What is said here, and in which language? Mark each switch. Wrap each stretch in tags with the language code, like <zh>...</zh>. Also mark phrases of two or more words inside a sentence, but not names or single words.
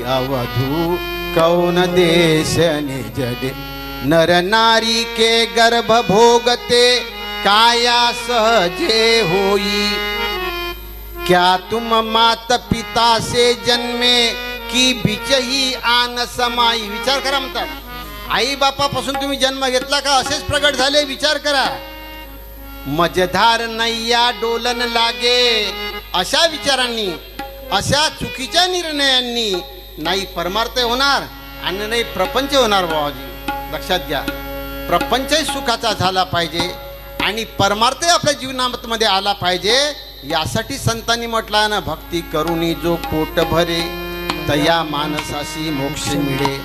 <hi>अवधू कौन देश निज दे, नर नारी के गर्भ भोगते काया सहजे होई, क्या तुम मात पिता से जन्मे की बिचही आन समाई.</hi> <mr>विचार करा म्हणतात. आई बापापासून तुम्ही जन्म घेतला का असेच प्रगट झाले? विचार करा.</mr> <hi>मजधार नैया डोलन लागे,</hi> <mr>अशा विचारांनी, अशा चुकीच्या निर्णयांनी नाही परमार्थ होणार आणि नाही प्रपंच होणार. बाबाजी लक्षात घ्या. प्रपंचही सुखाचा झाला पाहिजे आणि परमार्थ आपल्या जीवनामध्ये आला पाहिजे. यासाठी संतांनी म्हटलं ना, भक्ती करुणी जो पोट भरे, तया मानसाशी मोक्ष मिळे.</mr>